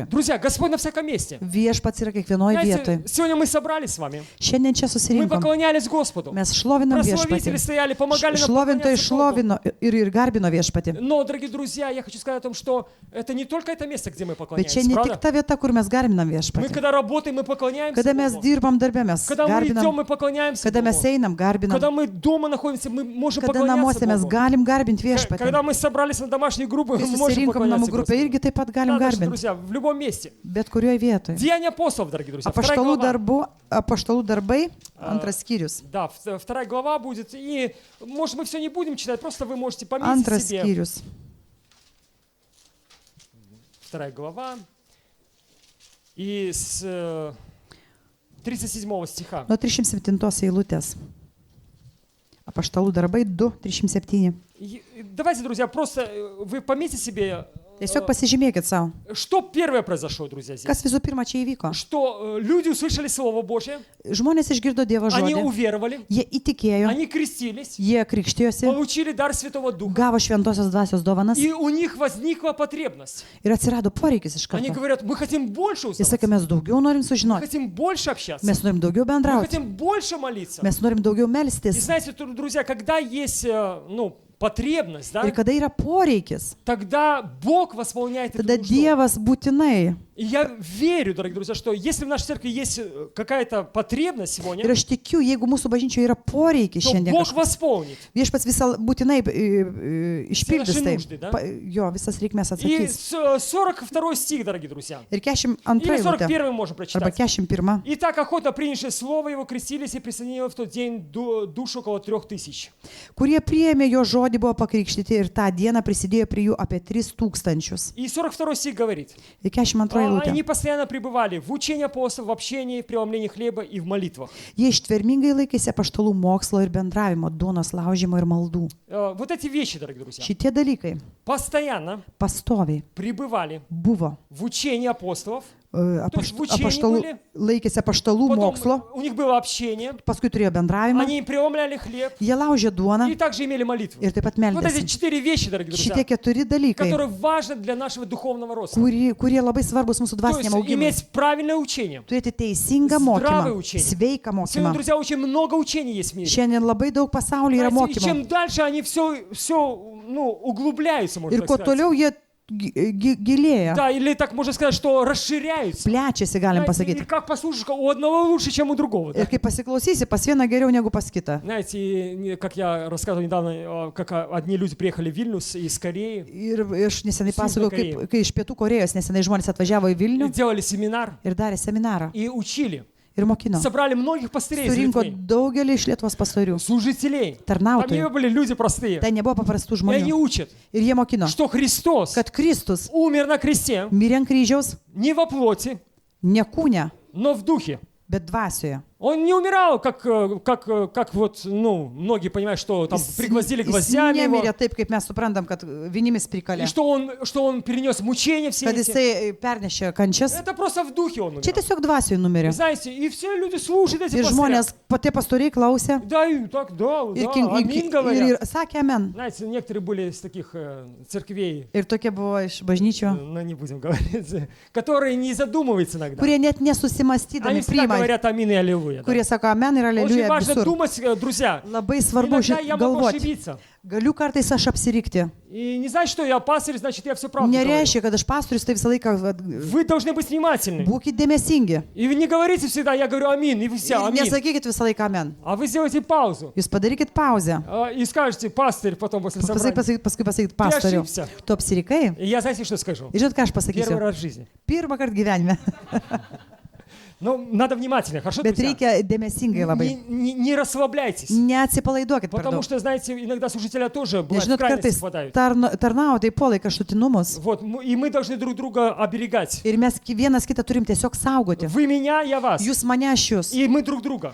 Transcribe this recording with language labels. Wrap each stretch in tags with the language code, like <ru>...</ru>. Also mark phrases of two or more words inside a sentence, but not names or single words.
<ru>Друзья, Господь на всяком месте.</ru> <lt>Viešpats yra kiekvienoje</lt> <ru>Знаете,</ru> <lt>vietoje.</lt> <ru>сегодня мы собрались с вами,</ru> <lt>Šiandien čia</lt> <ru>мы</ru> <lt>susirinkom.</lt> <ru>поклонялись Господу.</ru> <lt>Mes šlovinam</lt> <ru>Прославители</ru> <lt>viešpatį.</lt> <ru>стояли, помогали нам</ru> <lt>Šlovintojai</lt> <ru>поклоняться Богу.</ru> <lt>šlovino ir garbino viešpatį.</lt> <ru>Но, дорогие друзья, я хочу сказать о том, что это не только это место, где мы</ru> <lt>Bet čia</lt> <ru>поклоняемся,</ru> <lt>ne tik</lt> <ru>правда?</ru> <lt>ta vieta, kur mes garbinam</lt> <ru>Мы</ru> <lt>viešpatį.</lt> <ru>когда работаем, мы поклоняемся</ru> <lt>Kada mes</lt> <ru>Богу.</ru> <lt>dirbam darbę, mes</lt> <ru>Когда мы идем,</ru> <lt>garbinam.</lt> <ru>мы поклоняемся</ru> <lt>Kada mes</lt> <ru>Богу.</ru> <lt>einam, garbinam.</lt> <ru>Когда мы дома находимся, мы можем</ru> <lt>Kada</lt> <ru>поклоняться</ru> <lt>namuose mes</lt> <ru>Богу.</ru> <lt>galim garbinti viešpatį.</lt> <ru>Когда мы собрались на домашние группы,</ru> <lt>Kai</lt> <ru>мы можем</ru> <lt>susirinkom namų</lt> <ru>поклоняться</ru> <lt>grupę,</lt> <ru>Господу.</ru> <lt>irgi taip pat galim</lt> <ru>Да, так что,</ru> <lt>garbinti.</lt> <ru>друзья, в любом месте.</ru> <lt>Bet kurioje vietoje.</lt> <ru>Деяния апостолов, дорогие друзья.</ru> <lt>Apaštalų darbai, antras skyrius.</lt> <ru>Да, вторая глава будет. И, может, мы все не будем читать, просто вы можете пометить</ru> <lt>Antras</lt> <ru>себе.</ru> <lt>skyrius.</lt> <ru>Вторая глава. И с 37 стиха.</ru> <lt>Nuo 307 eilutės. Apaštalų darbai 2:37.</lt> <ru>Давайте, друзья, просто вы пометьте себе</ru> <lt>Tiesiog pasižymėkit savo.</lt> <ru>Что первое произошло, друзья, здесь?</ru> <lt>Kas visų pirma čia įvyko?</lt> <ru>Что люди услышали Слово Божье,</ru> <lt>Žmonės išgirdo Dievo</lt> <ru>они</ru> <lt>žodį,</lt> <ru>уверовали,</ru> <lt>jie įtikėjo,</lt> <ru>они крестились,</ru> <lt>jie krikštijosi,</lt> <ru>получили дар Святого Духа,</ru> <lt>gavo šventosios dvasios dovanas</lt> <ru>и у них возникла потребность.</ru> <lt>ir atsirado poreikis iš</lt> <ru>Они</ru> <lt>karto.</lt> <ru>говорят, мы хотим больше</ru> <lt>Jis</lt> <ru>узнавать,</ru> <lt>sakė, mes daugiau norim</lt> <ru>мы</ru> <lt>sužinoti,</lt> <ru>хотим больше общаться,</ru> <lt>mes norim daugiau</lt> <ru>мы</ru> <lt>bendrauti,</lt> <ru>хотим больше молиться.</ru> <lt>mes norim daugiau</lt> <ru>И</ru> <lt>melstis.</lt> <ru>знаете, друзья, когда есть, потребность, да,</ru> <lt>Ir kada yra poreikis,</lt> <ru>тогда Бог восполняет эту</ru> <lt>tada</lt> <ru>нужду.</ru> <lt>Dievas būtinai.</lt> <ru>И я верю, дорогие друзья, что если в нашей церкви есть какая-то потребность</ru> <lt>Ir</lt> <ru>сегодня,</ru> <lt>aš tikiu, jeigu mūsų bažnyčioje yra poreikis</lt> <ru>то</ru> <lt>šiandien,</lt> <ru>Бог восполнит.</ru> <lt>viešpats visą būtinai išpildys</lt> <ru>Все</ru> <lt>tai.</lt> <ru>наши нужды, да?</ru> <lt>Jo, visas reikmės</lt> <ru>И</ru> <lt>atsakys.</lt> <ru>42 стих, дорогие друзья.</ru> <lt>Ir 42</lt> <ru>Или</ru> <lt>eilutė.</lt> <ru>41 можем</ru> <lt>Arba</lt> <ru>прочитать. 41. И так охотно принявшие слово его крестились и присоединили в тот день душу около 3000.</ru> <lt>Kurie priėmė jo žodį, buvo pakrikštyti ir tą dieną prisidėjo prie jų apie 3000.</lt> <ru>И 42 стих говорит.</ru> <lt>Ir 42 eilutė.</lt> <ru>Они постоянно пребывали в учении апостолов, в общении, в преломлении хлеба и в молитвах.</ru> <lt>Jie ištvermingai laikėsi apaštalų mokslo ir bendravimo, duonos laužymo ir maldų.</lt> <ru>Вот эти вещи, дорогие друзья,</ru> <lt>Šitie dalykai</lt> <ru>постоянно</ru> <lt>pastoviai</lt> <ru>пребывали</ru> <lt>buvo.</lt> <ru>в учении апостолов,</ru> <lt>Apaštalų, būli. laikėsi apaštalų mokslo,</lt> <ru>потом у них было общение,</ru> <lt>paskui turėjo bendravimą,</lt> <ru>они преломляли хлеб</ru> <lt>jie laužė duoną</lt> <ru>и также имели молитву.</ru> <lt>ir taip pat</lt> <ru>Вот эти</ru> <lt>meldėsi.</lt> <ru>4 вещи, дорогие</ru> <lt>Šitie</lt> <ru>друзья,</ru> <lt>4 dalykai,</lt> <ru>которые важны для нашего духовного роста.</ru> <lt>kurie labai svarbus mūsų</lt> <ru>То есть</ru> <lt>dvasiniam augimui.</lt> <ru>иметь правильное учение.</ru> <lt>Turėti teisingą</lt> <ru>Здравое</ru> <lt>mokymą,</lt> <ru>учение.</ru> <lt>sveiką</lt> <ru>Сегодня,</ru> <lt>mokymą.</lt> <ru>друзья, очень много учений есть в мире.</ru> <lt>Šiandien labai daug pasaulyje yra</lt> <ru>Знаете, и</ru> <lt>mokymų.</lt> <ru>чем дальше они все углубляются, можно</ru> <lt>Ir</lt> <ru>так</ru> <lt>kuo</lt> <ru>сказать.</ru> <lt>toliau jie gilėja,</lt> <ru>Да, или так можно сказать, что расширяются.</ru> <lt>plečiasi, galim</lt> <ru>Знаете, и</ru> <lt>pasakyti.</lt> <ru>как послушаешь, у одного лучше, чем у другого. Да?</ru> <lt>Ir kai pasiklausysi, pas vieną geriau negu pas kitą.</lt> <ru>Знаете, как я рассказывал недавно, как одни люди приехали в Вильнюс из Кореи,</ru> <lt>Ir aš nesenai Sūnų pasakojau, Korėjoj. kai iš Pietų Korejos nesenai žmonės atvažiavo į</lt> <ru>и</ru> <lt>Vilnių</lt> <ru>делали семинар</ru> <lt>ir darė seminarą</lt> <ru>и учили.</ru> <lt>ir mokino.</lt> <ru>Собрали многих пастырей из</ru> <lt>Surinko</lt> <ru>Литвы,</ru> <lt>daugelį iš Lietuvos pastorių,</lt> <ru>служителей. Там не</ru> <lt>tarnautojų.</lt> <ru>были люди простые.</ru> <lt>Tai nebuvo paprastų</lt> <ru>И они</ru> <lt>žmonių.</lt> <ru>учат,</ru> <lt>Ir jie mokino,</lt> <ru>что Христос</ru> <lt>kad Kristus</lt> <ru>умер на кресте</ru> <lt>mirė ant kryžiaus</lt> <ru>не во плоти,</ru> <lt>ne kūne,</lt> <ru>но в духе.</ru> <lt>bet dvasioje.</lt> <ru>Он не умирал, как вот, многие понимают, что там пригвоздили</ru> <lt>Jis</lt> <ru>гвоздями его,</ru> <lt>nemirė taip, kaip mes suprantam, kad vinimis</lt> <ru>и</ru> <lt>prikalė.</lt> <ru>что он перенес мучения все</ru> <lt>Kad</lt> <ru>эти.</ru> <lt>jisai pernešė kančias.</lt> <ru>Это просто в духе он</ru> <lt>Čia</lt> <ru>умер.</ru> <lt>tiesiog dvasioje numirė.</lt> <ru>Знаете, и все люди слушают эти</ru> <lt>Ir</lt> <ru>пастыря.</ru> <lt>žmonės, tie pastoriai klausė</lt> <ru>Да, и так, да,</ru> <lt>ir,</lt> <ru>аминь говорят.</ru> <lt>ir sakė amen.</lt> <ru>Знаете, некоторые были из таких церквей,</ru> <lt>Ir tokie buvo iš bažnyčių,</lt> <ru>ну не будем говорить, которые не задумываются иногда.</ru> <lt>kurie net</lt> <ru>Они</ru> <lt>nesusimastydami</lt> <ru>всегда</ru> <lt>priima,</lt> <ru>говорят аминь и аллилуйя. да.</ru> <lt>kurie sako amen ir</lt> <ru>Очень</ru> <lt>aleliuja</lt> <ru>важно</ru> <lt>visur.</lt> <ru>думать, друзья.</ru> <lt>Labai svarbu</lt> <ru>Иногда я могу</ru> <lt>galvoti.</lt> <ru>ошибиться.</ru> <lt>Galiu kartais aš apsirikti.</lt> <ru>И не значит, что я пастырь, значит, я все правду говорю.</ru> <lt>Nereiškia, kad aš pastorius, tai visą laiką</lt> <ru>Вы должны быть внимательны.</ru> <lt>būkite dėmesingi.</lt> <ru>И вы не говорите всегда, я говорю аминь, и вы все</ru> <lt>Ir</lt> <ru>аминь.</ru> <lt>nesakykit visą laiką amen.</lt> <ru>А вы сделаете паузу</ru> <lt>Jūs padarykit pauzę.</lt> <ru>и скажете, пастырь, потом после собрания.</ru> <lt>Paskui pasakykit pastoriu.</lt> <ru>ошибся.</ru> <lt>Tu apsirikai.</lt> <ru>И я, знаете, что скажу?</ru> <lt>Ir žinot, ką aš</lt> <ru>Первый</ru> <lt>pasakysiu?</lt> <ru>раз в жизни.</ru> <lt>Pirmą kartą gyvenime.</lt> <ru>Но надо внимательно, хорошо,</ru> <lt>Bet</lt> <ru>друзья?</ru> <lt>reikia dėmesingai labai.</lt> <ru>Не расслабляйтесь.</ru> <lt>Neatsipalaiduokit per</lt> <ru>Потому</ru> <lt>daug.</lt> <ru>что, знаете, иногда служители тоже</ru> <lt>Nes</lt> <ru>бывают в</ru> <lt>žinot,</lt> <ru>крайности</ru> <lt>kartais</lt> <ru>впадают.</ru> <lt>tarnautojai puolai kraštutinumus.</lt> <ru>Вот, и мы должны друг друга оберегать.</ru> <lt>Ir mes vienas kitą turim tiesiog saugoti.</lt> <ru>Вы меня, я вас.</ru> <lt>Jūs mane, aš jūs.</lt> <ru>И мы друг друга.</ru>